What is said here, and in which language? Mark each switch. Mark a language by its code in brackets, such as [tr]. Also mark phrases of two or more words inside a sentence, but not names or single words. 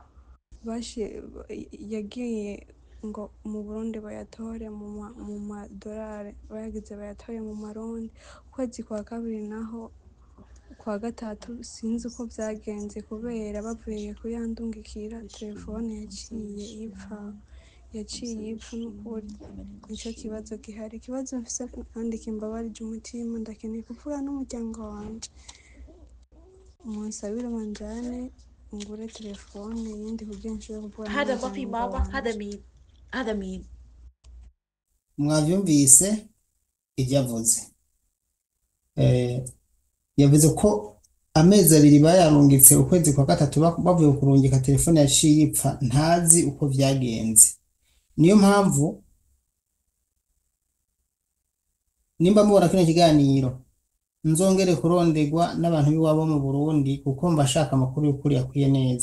[rn] yagiye ngo mu Burundi bayatore mu madolari bayagize bayatore mu marundi ukwezi kwa kabiri naho kwa gatatu sinzi uko byagenze kubera bavuye kuyandungikira telefone yaciye ipfa n'ukuri nicyo kibazo gihari. Ikibazo mfise kandi kimbabarije umutima, ndakeneye kuvuga n'umuryango wanje munsabire banjane ngure telefone yindi kugira nshobore kuvuga [ar] هذا ما في [rn] n'umuryango [ar] ماما، هذا [rn] wanje. [ar] مين؟ هذا مين؟ [rn] mwavyumvise ibyo avuze. Yavuze ko amezi abiri bayarungitse ukwezi kwa gatatu bavuye kurungika telefone yaciye ipfa, ntazi uko vyagenze. Niyo mpamvu nimba mubona kino kiganiro nzongere kuronderwa n'abantu b'iwabo mu Burundi kuko mbashaka amakuru y'ukuri yakwiye neza.